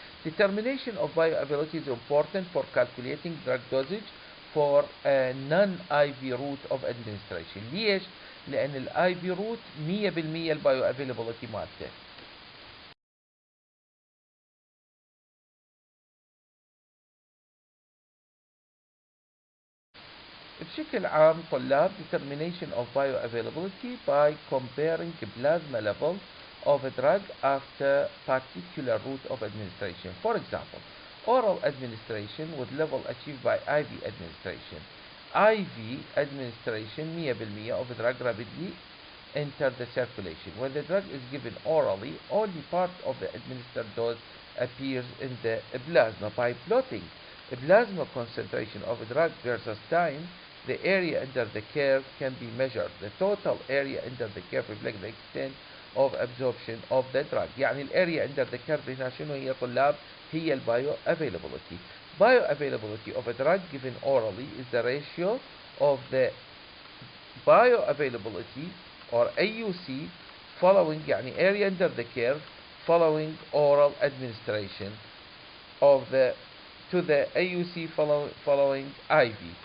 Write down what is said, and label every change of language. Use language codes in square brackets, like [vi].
[en] Determination of bioavailability is important for calculating drug dosage for a non-IV route of administration. [ar] ليش؟ لأن ال IV route 100% البايوافيلابيلتي مالته. بشكل عام طلاب [en] determination of bioavailability by comparing plasma level of a drug after particular route of administration. For example, oral administration with level achieved by IV administration. IV administration 100% of the drug rapidly enter the circulation. When the drug is given orally, only part of the administered dose appears in the plasma. By plotting the plasma concentration of a drug versus time, the area under the curve can be measured. The total area under the curve reflects the extent of absorption of the drug. [ar] يعني الاريا [en] under the curve [ar] هنا شنو هي طلاب؟ هي البايو availability. [en] Bioavailability of a drug given orally is the ratio of the bioavailability or AUC following [ar] يعني [en] area under the curve following oral administration of the to the AUC following IV.